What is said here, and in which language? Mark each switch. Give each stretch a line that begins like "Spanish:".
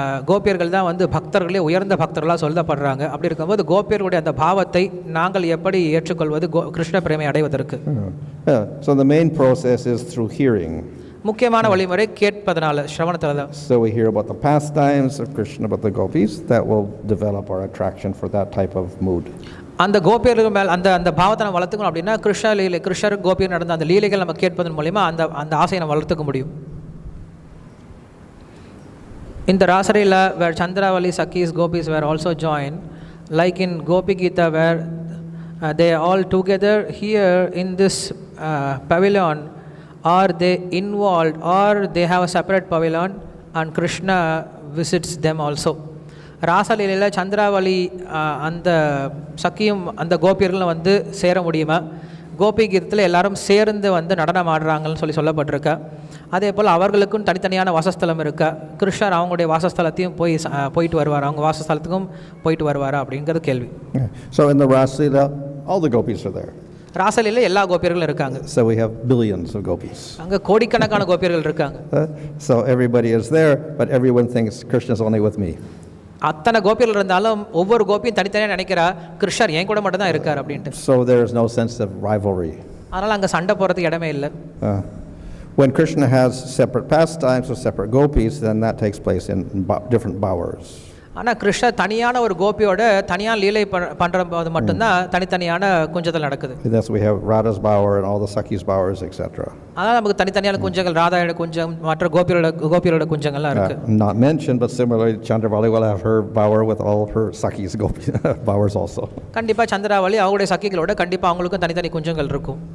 Tamil: கோபியர்கள் தான் வந்து பக்தர்களே உயர்ந்த பக்தர்களாக சொல்லப்படுறாங்க. அப்படி இருக்கும்போது கோபியர்களுடைய அந்த பாவத்தை நாங்கள் எப்படி ஏற்றுக்கொள்வது கிருஷ்ண பிரேமை அடைவதற்கு?
English: So the main process is through hearing.
Tamil: முக்கியமான வழிமுறை கேட்பதனால, ஸ்ரவணத்தில் தான்.
English: So we hear about the pastimes of Krishna, about the gopis, that will develop our attraction for that type of mood.
Tamil: அந்த கோபியர்கள் மேல் அந்த பாவத்தை நம்ம வளர்த்துக்கணும் அப்படின்னா கிருஷ்ணர் கோபியர் நடந்த அந்த லீலைகள் நம்ம கேட்பதன் மூலமா அந்த ஆசையை நம்ம வளர்த்துக்க முடியும்.
English: In the Rasa Leela, where Chandravali, Sakis, Gopis were also joined, like in Gopi Gita, where they are all together here in this pavilion, are they involved or they have a separate pavilion and Krishna visits them also?
Tamil: Rasa Leela, Chandravali அந்த சக்கியும் அந்த கோபியர்களும் வந்து சேர முடியுமா? கோபி கீதத்தில் எல்லாரும் சேர்ந்து வந்து நடனம் ஆடுறாங்கன்னு சொல்லப்பட்டிருக்கா. அதே போல் அவர்களுக்கும் தனித்தனியான வாசஸ்தலம் இருக்கா? கிருஷ்ணர் அவங்களுடைய வாசஸ்தலத்தையும் போயிட்டு வருவார், அவங்க வாசஸ்தலத்துக்கும் போயிட்டு வருவாரா அப்படிங்கிறது கேள்வி.
English: So in the Rasa Leela, all the gopis are there.
Tamil: ராசலீல எல்லா கோபியர்களும் இருக்காங்க.
English: So we have billions of gopis.
Tamil: அங்க கோடிக்கணக்கான கோபியர்கள் இருக்காங்க.
English: So everybody is there, but everyone thinks Krishna is only with me.
Tamil: அத்தனை கோபியர்கள் இருந்தாலும் ஒவ்வொரு கோபியும் தனித்தனியாக நினைக்கிறா கிருஷ்ணர் என் கூட மட்டும் தான் இருக்கார் அப்படின்ட்டு.
English: So there is no sense of rivalry.
Tamil: அதனால அங்க சண்டை போறதுக்கு இடமே இல்லை.
English: When Krishna has separate pastimes or separate gopis, then that takes place in different bowers.
Tamil: ஆனால் கிருஷ்ணர் தனியான ஒரு கோபியோட தனியான லீலை பண்ணுறது மட்டும்தான் தனித்தனியான குஞ்சத்தில் நடக்குது.
English: Thus we have Radha's bower and all the Sakis bowers, etc.
Tamil: அதான் நமக்கு தனித்தனியான குஞ்சங்கள், ராதாயோட குஞ்சம், மற்ற கோபியரோட குஞ்சங்கள்லாம் இருக்கு.
English: Not mentioned, but similarly, Chandravali will have her bower with all her Sakis bowers also.
Tamil: கண்டிப்பாக சந்திராவளி அவங்களுடைய சக்கிகளோட கண்டிப்பாக அவங்களுக்கும் தனித்தனி குஞ்சங்கள் இருக்கும்.